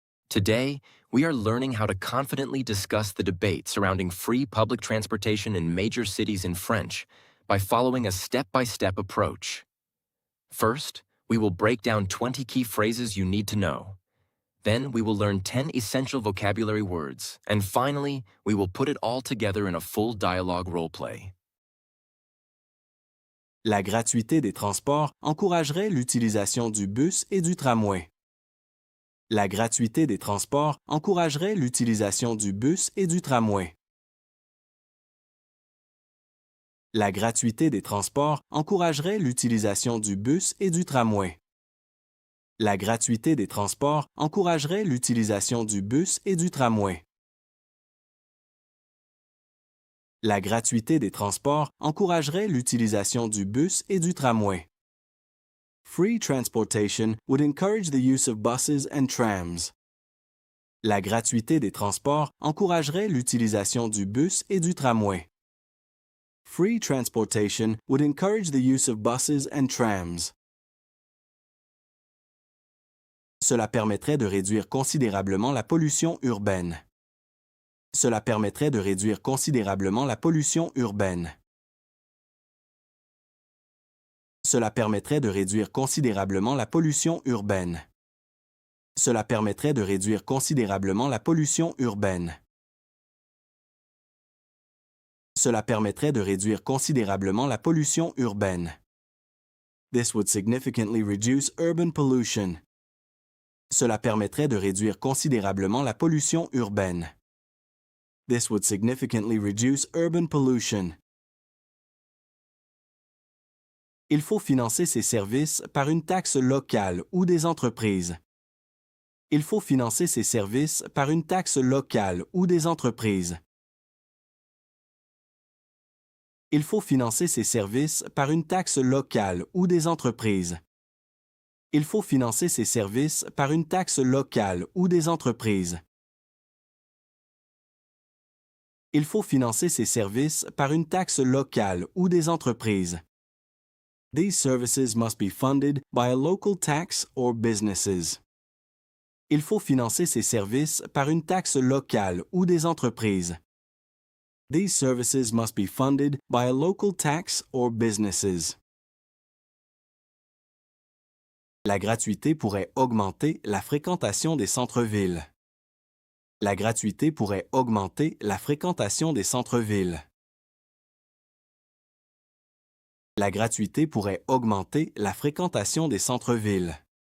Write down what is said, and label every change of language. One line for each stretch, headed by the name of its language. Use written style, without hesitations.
English: Today, we are learning how to confidently discuss the debate surrounding free public transportation in major cities in French by following a step-by-step approach. First, we will break down 20 key phrases you need to know. Then we will learn 10 essential vocabulary words. And finally, we will put it all together in a full dialogue role-play.
French: La gratuité des transports encouragerait l'utilisation du bus et du tramway. La gratuité des transports encouragerait l'utilisation du bus et du tramway. La gratuité des transports encouragerait l'utilisation du bus et du tramway. La gratuité des transports encouragerait l'utilisation du bus et du tramway. La gratuité des transports encouragerait l'utilisation du bus et du tramway.
English: Free transportation would encourage the use of buses and trams.
French: La gratuité des transports encouragerait l'utilisation du bus et du tramway.
English: Free transportation would encourage the use of buses and trams.
French: Cela permettrait de réduire considérablement la pollution urbaine. Cela permettrait de réduire considérablement la pollution urbaine. Cela permettrait de réduire considérablement la pollution urbaine. Cela permettrait de réduire considérablement la pollution urbaine. Cela permettrait de réduire considérablement la pollution urbaine.
English: This would significantly reduce urban pollution.
French: Cela permettrait de réduire considérablement la pollution urbaine.
English: This would significantly reduce urban pollution.
French: Il faut financer ces services par une taxe locale ou des entreprises. Il faut financer ces services par une taxe locale ou des entreprises. Il faut financer ces services par une taxe locale ou des entreprises. Il faut financer ces services par une taxe locale ou des entreprises. Il faut financer ces services par une taxe locale ou des entreprises.
English: These services must be funded by a local tax or businesses.
French: Il faut financer ces services par une taxe locale ou des entreprises.
English: These services must be funded by a local tax or businesses.
French: La gratuité pourrait augmenter la fréquentation des centres-villes. La gratuité pourrait augmenter la fréquentation des centres-villes. La gratuité pourrait augmenter la fréquentation des centres-villes.